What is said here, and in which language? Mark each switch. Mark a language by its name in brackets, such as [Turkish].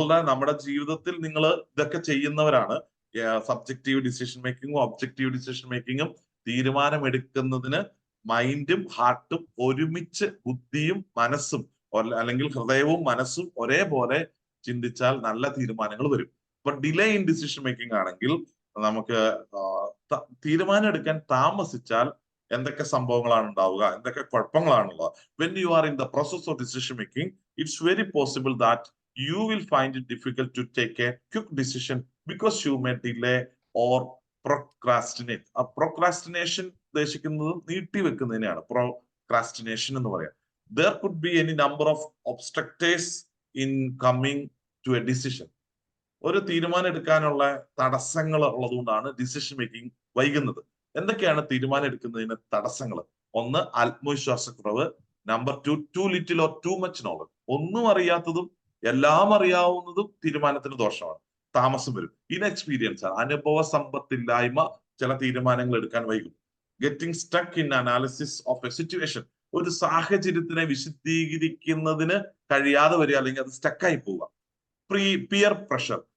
[Malayalam] നമ്മുടെ ജീവിതത്തിൽ നിങ്ങൾ ഇതൊക്കെ ചെയ്യുന്നവരാണ്. സബ്ജക്റ്റീവ് ഡിസിഷൻ മേക്കിങ്ങും ഒബ്ജക്റ്റീവ് ഡിസിഷൻ മേക്കിങ്ങും തീരുമാനമെടുക്കുന്നതിന് മൈൻഡും ഹാർട്ടും ഒരുമിച്ച്, ബുദ്ധിയും മനസ്സും അല്ലെങ്കിൽ ഹൃദയവും മനസ്സും ഒരേപോലെ ചിന്തിച്ചാൽ നല്ല തീരുമാനങ്ങൾ വരും. ഇപ്പൊ [English] delay in decision making [Malayalam] ആണെങ്കിൽ നമുക്ക് തീരുമാനം എടുക്കാൻ താമസിച്ചാൽ എന്തൊക്കെ സംഭവങ്ങളാണ് ഉണ്ടാവുക, എന്തൊക്കെ കുഴപ്പങ്ങളാണുള്ളത്. [English] When you are in the process of decision making, it's very possible that you will find it difficult to take a quick decision because you may delay or procrastinate. [Malayalam] ആ procrastination ഉദ്ദേശിക്കുന്നത് നീട്ടി വെക്കുന്നതിനെയാണ് procrastination എന്ന് പറയാം. [English] There could be any number of obstacles in coming to a decision. [Malayalam] ഒരു തീരുമാനം എടുക്കാനുള്ള തടസ്സങ്ങൾ ഉള്ളതുകൊണ്ടാണ് ഡിസിഷൻ മേക്കിംഗ് വൈകുന്നത്. എന്തൊക്കെയാണ് തീരുമാനം എടുക്കുന്നതിന് തടസ്സങ്ങൾ? ഒന്ന്, ആത്മവിശ്വാസക്കുറവ്. [English] Number 2, too little or too much knowledge. [Malayalam] ഒന്നും അറിയാത്തതും എല്ലാം അറിയാവുന്നതും തീരുമാനത്തിന് ദോഷമാണ്, താമസം വരും. ഇൻഎക്സ്പീരിയൻസ് ആണ്, അനുഭവ സമ്പത്തില്ലായ്മ ചില തീരുമാനങ്ങൾ എടുക്കാൻ വൈകും. [English] Getting stuck in analysis of a situation. [Malayalam] ഒരു സാഹചര്യത്തിനെ വിശദീകരിക്കുന്നതിന് കഴിയാതെ വരിക, അല്ലെങ്കിൽ അത് സ്റ്റക്കായി പോവുക. Peer pressure.